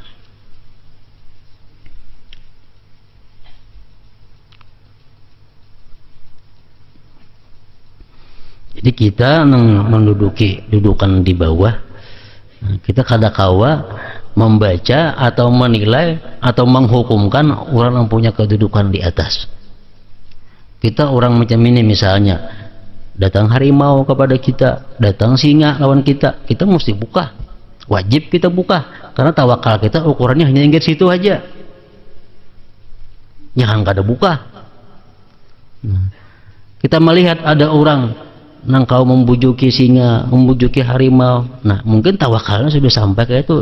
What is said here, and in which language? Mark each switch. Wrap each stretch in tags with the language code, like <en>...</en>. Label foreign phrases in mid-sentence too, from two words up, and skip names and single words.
<id>Jadi kita menduduki dudukan di bawah, kita kadakawa membaca atau menilai atau menghukumkan orang yang punya kedudukan di atas. Kita orang macam ini misalnya, datang harimau kepada kita, datang singa lawan kita, kita mesti buka, wajib kita buka, karena tawakal kita ukurannya hanya hingga situ aja, jangan kada buka. Kita melihat ada orang nang kau membujuki singa, membujuki harimau, nah mungkin tawakalnya sudah sampai kayak itu.</id>